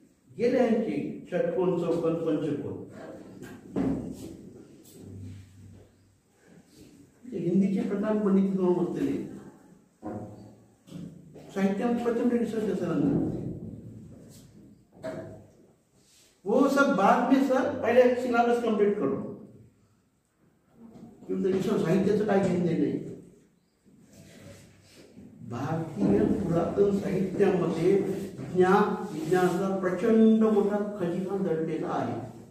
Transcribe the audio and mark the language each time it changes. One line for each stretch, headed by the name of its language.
Marathi: गेले यांची षटकोन चौकोन पंचकोन. हिंदीचे प्रधान पंडित म्हणून बसलेले, साहित्यात प्रचंड रिसर्च असेल.
Hindi: वो सब बाद में सर, पहले सिलेबस कंप्लीट करो.
Marathi: साहित्याचं काय घेणे नाही. भारतीय पुरातन साहित्यामध्ये ज्ञान विज्ञानाचा प्रचंड मोठा खजिना दडलेला आहे.